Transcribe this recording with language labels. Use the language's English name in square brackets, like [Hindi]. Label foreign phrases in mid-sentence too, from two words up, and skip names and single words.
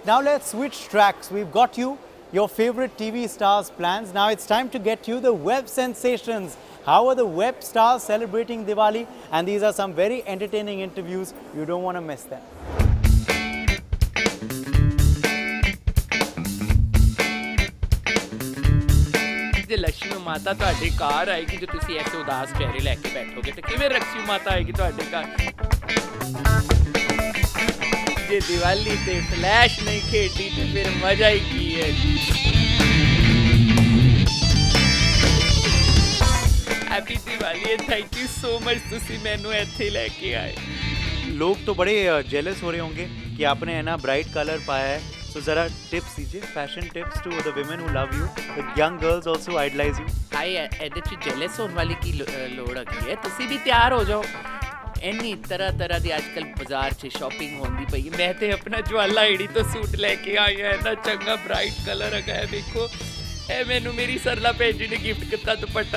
[English] Now let's switch tracks. We've got you your favorite TV stars plans. Now it's time to get you the web sensations. How are the web stars celebrating Diwali? And these are some very entertaining interviews. You don't want to miss them. [Punjabi] ਜੇ ਲక్ష్ਮੀ ਮਾਤਾ ਤੁਹਾਡੇ ਘਰ ਆਏਗੀ, ਜੇ ਤੁਸੀਂ ਐਸੇ ਉਦਾਸ ਚਿਹਰੇ ਲੈ ਕੇ ਬੈਠੋਗੇ ਤਾਂ ਕਿਵੇਂ ਲక్ష్ਮੀ ਮਾਤਾ ਆਏਗੀ ਤੁਹਾਡੇ ਘਰ? ਜੇ ਦੀਵਾਲੀ ਤੇ ਫਲੈਸ਼ ਨਹੀਂ ਖੇਡੀ ਤੇ ਫਿਰ ਮਜ਼ਾ ਹੀ ਕੀ ਹੈ ਜੀ. [English] Happy Diwali and thank you so much [Punjabi] ਤੁਸੀਂ ਮੈਨੂੰ ਇੱਥੇ ਲੈ ਕੇ ਆਏ. [Hindi] लोग तो बड़े जेलस हो रहे होंगे कि आपने है ना [English] bright colour [Hindi] पाया है. [English] So [Hindi] ज़रा टिप्स दीजिए, [English] fashion tips to the women who love you. The young girls also idolize you. [Punjabi] ਹਾਈ ਇਹਦੇ 'ਚ ਜੈਲਸ ਹੋਣ ਵਾਲੀ ਕੀ ਲੋੜ ਹੈਗੀ ਹੈ? ਤੁਸੀਂ ਵੀ ਤਿਆਰ ਹੋ ਜਾਓ. ਇੰਨੀ ਤਰ੍ਹਾਂ ਦੀ ਅੱਜ ਕੱਲ੍ਹ ਬਾਜ਼ਾਰ 'ਚ ਸ਼ਾਪਿੰਗ ਹੁੰਦੀ ਪਈ ਹੈ. ਮੈਂ ਤੇ ਆਪਣਾ ਜਵਾਲਾ ਏੜੀ ਤੋਂ ਸੂਟ ਲੈ ਕੇ ਆਈ ਹਾਂ. ਇੰਨਾ ਚੰਗਾ [English] bright colour [Punjabi] ਹੈਗਾ ਹੈ, ਦੇਖੋ. ਇਹ ਮੈਨੂੰ ਮੇਰੀ ਸਰਲਾ ਭੈਣ ਜੀ ਨੇ ਗਿਫਟ ਕੀਤਾ ਦੁਪੱਟਾ.